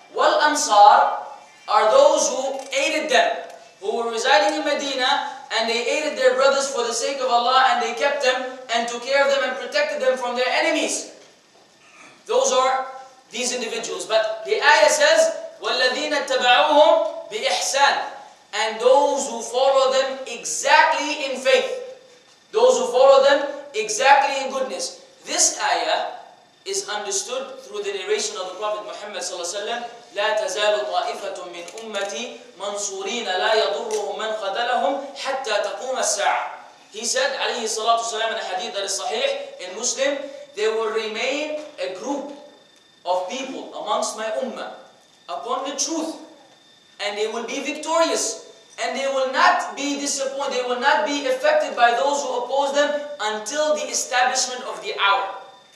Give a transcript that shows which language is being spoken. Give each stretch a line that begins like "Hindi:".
English: Wal Ansar are those who aided them, who were residing in Medina and they aided their brothers for the sake of Allah, and they kept them and took care of them and protected them from their enemies. Those are these individuals. But the ayah says,
Arabic: وَالَّذِينَ اتَّبَعُوهُمْ بِإِحْسَانٍ,
English: and those who follow them exactly in faith. Those who follow them exactly in goodness. This ayah is understood through the narration of the Prophet Muhammad ﷺ,
Arabic: لا تزال طائفة من أمتي منصورين لا يضرهم من خذلهم حتى تقوم الساعة.
English: He said, alayhi salatu wasalam, in a hadith that is sahih in Muslim, there will remain a group of people amongst my ummah upon the truth, and they will be victorious, and they will not be disappointed, they will not be affected by those who oppose them until the establishment of the hour.